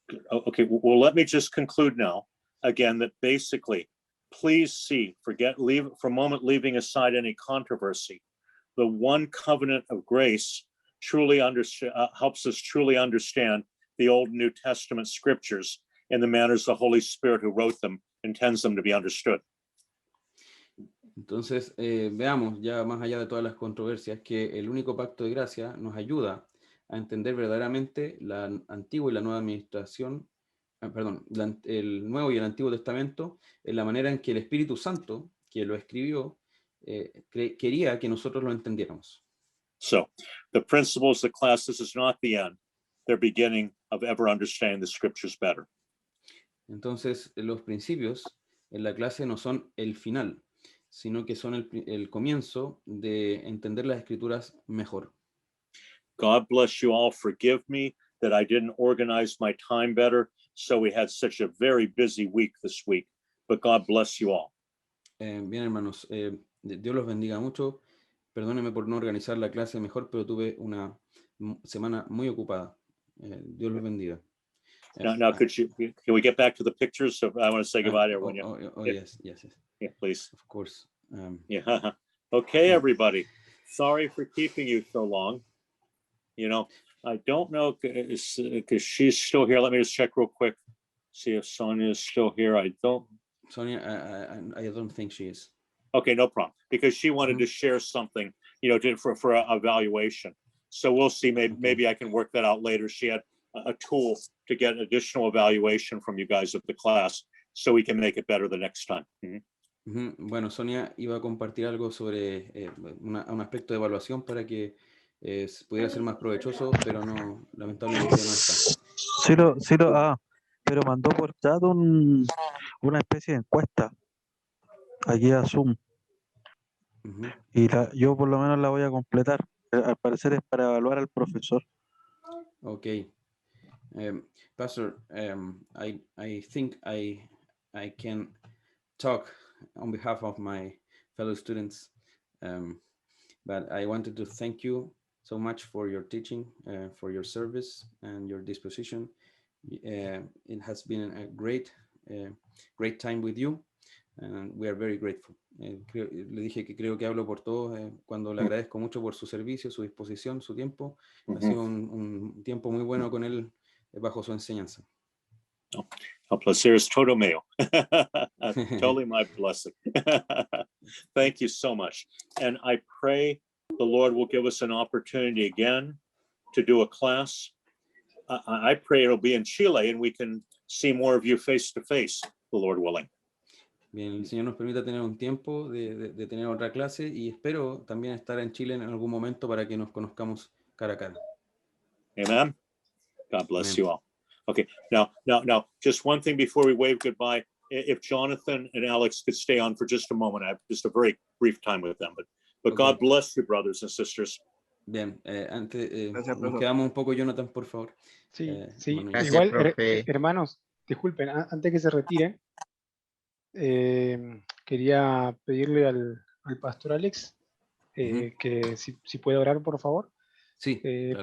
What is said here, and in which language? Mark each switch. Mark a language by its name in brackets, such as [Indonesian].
[English] Okay, well, let me just conclude now, again, that basically, please leave for a moment, leaving aside any controversy. The one covenant of grace truly helps us truly understand the Old and New Testament scriptures in the manners the Holy Spirit who wrote them intends them to be understood. [Spanish] Entonces, veamos ya más allá de todas las controversias que el único pacto de gracia nos ayuda a entender verdaderamente la antigua y la nueva administración, el Nuevo y el Antiguo Testamento, en la manera en que el Espíritu Santo, que lo escribió, quería que nosotros lo entendiéramos. [English] So, the principles of the classes is not the end. They're beginning of ever understanding the scriptures better. [Spanish] Entonces, los principios en la clase no son el final, sino que son el comienzo de entender las escrituras mejor. [English] God bless you all. Forgive me that I didn't organize my time better, so we had such a very busy week this week, but God bless you all. [Spanish] Bien, hermanos, Dios los bendiga mucho. Perdónenme por no organizar la clase mejor, pero tuve una semana muy ocupada. Dios los bendiga. [English] Now, can we get back to the pictures? So I want to say goodbye to everyone. Yes. Yeah, please. Of course. Yeah. Okay, everybody. Sorry for keeping you so long. I don't know because she's still here. Let me just check real quick. See if Sonia is still here. Sonia, I don't think she is. Okay, no problem. Because she wanted to share something, for a evaluation. So we'll see. Maybe I can work that out later. She had a tool to get additional evaluation from you guys of the class, so we can make it better the next time. [Spanish] Bueno, Sonia iba a compartir algo sobre un aspecto de evaluación para que pudiera ser más provechoso, pero no, lamentablemente ya no está. Pero mandó por chat una especie de encuesta aquí a Zoom. Ujú. Y yo por lo menos la voy a completar. Al parecer es para evaluar al profesor. [English] Okay. Pastor, I think I can talk on behalf of my fellow students, but I wanted to thank you so much for your teaching, for your service and your disposition. It has been a great time with you, and we are very grateful. [Spanish] Le dije que creo que hablo por todos cuando le agradezco mucho por su servicio, su disposición, su tiempo. Ha sido un tiempo muy bueno con él bajo su enseñanza. El placer es todo mío. [English] Totally my blessing. Thank you so much. And I pray the Lord will give us an opportunity again to do a class. I pray it'll be in Chile and we can see more of you face to face, the Lord willing. [Spanish] Bien, el Señor nos permita tener un tiempo de tener otra clase y espero también estar en Chile en algún momento para que nos conozcamos cara a cara. [English] Amen. God bless Amen. you all. Okay, now, just one thing before we wave goodbye. If Jonathan and Alex could stay on for just a moment, I have just a very brief time with them. But Okay. God bless you, brothers and sisters. [Spanish] Bien, antes Gracias, nos profesor. quedamos un poco, Jonathan, por favor. Sí, sí. Manuel. Gracias, Igual, profe. hermanos, disculpen, antes que se retiren, quería pedirle al pastor Alex que si puede orar, por favor, Sí, claro.